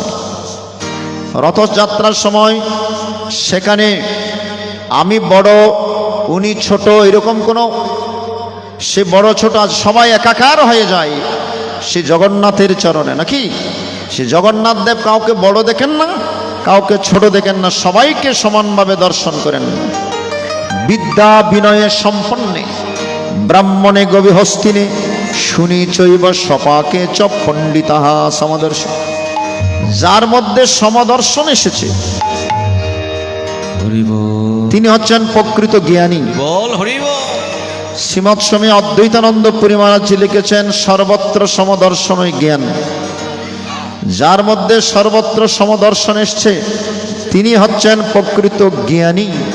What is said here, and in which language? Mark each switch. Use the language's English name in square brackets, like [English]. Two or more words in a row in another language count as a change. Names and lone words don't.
[Bangla] রথযাত্রার সময় সেখানে আমি বড়, উনি ছোট, এরকম কোনো, সে বড় ছোট আজ সবাই একাকার হয়ে যায় সে জগন্নাথের চরণে, নাকি? সে জগন্নাথ দেব কাউকে বড় দেখেন না, কাউকে ছোট দেখেন না, সবাইকে সমানভাবে দর্শন করেন। [Sanskrit] বিদ্যা বিনয়ে সম্পন্নে ব্রাহ্মণে গভীহস্তিনে শুনি চৈব সপাকে চ পণ্ডিতাহা সমদর্শন। [Bangla] যার মধ্যে সমদর্শন এসেছে তিনি হচ্ছেন প্রকৃত জ্ঞানী। বল হরি বল। শ্রীমৎ স্বামী অদ্বৈতানন্দ পুরী মহারাজ লিখেছেন, সর্বত্র সমদর্শনই জ্ঞান। যার মধ্যে সর্বত্র সমদর্শন এসছে তিনি হচ্ছেন প্রকৃত জ্ঞানী।